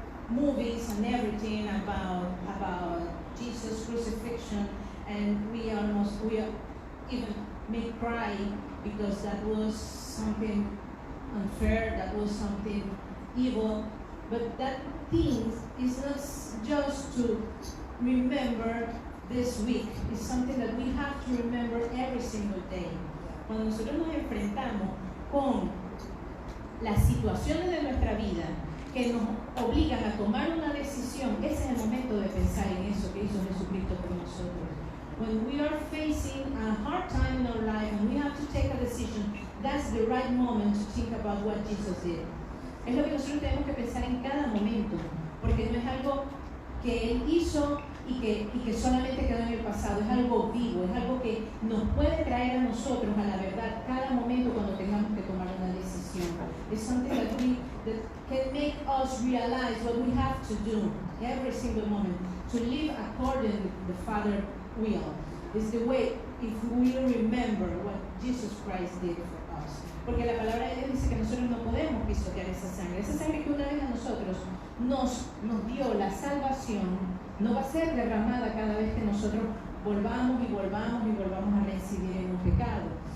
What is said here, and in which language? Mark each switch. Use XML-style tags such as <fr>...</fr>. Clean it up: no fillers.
<en>movies and everything about Jesus' crucifixion, and we even may cry because that was something unfair, that was something evil. But that thing is not just to remember this week. It's something that we have to remember every single day.</en> <es>Cuando nosotros nos enfrentamos con las situaciones de nuestra vida que nos obligan a tomar una decisión, ese es el momento de pensar en eso que hizo Jesucristo por nosotros.</es> <en>When we are facing a hard time in our life and we have to take a decision, that's the right moment to think about what Jesus did.</en> <es>Es lo que nosotros tenemos que pensar en cada momento, porque no es algo que Él hizo y que solamente quedó en el pasado, es algo vivo, es algo que nos puede traer a nosotros a la verdad cada momento cuando tengamos que tomar una decisión.</es> <en>It's something that can make us realize what we have to do every single moment, to live according to the Father's will. It's the way, if we remember what Jesus Christ did for us.</en> <es>Porque la palabra de Dios dice que nosotros no podemos pisotear esa sangre que una vez a nosotros nos dio la salvación, no va a ser derramada cada vez que nosotros volvamos a reincidir en un pecado.</es>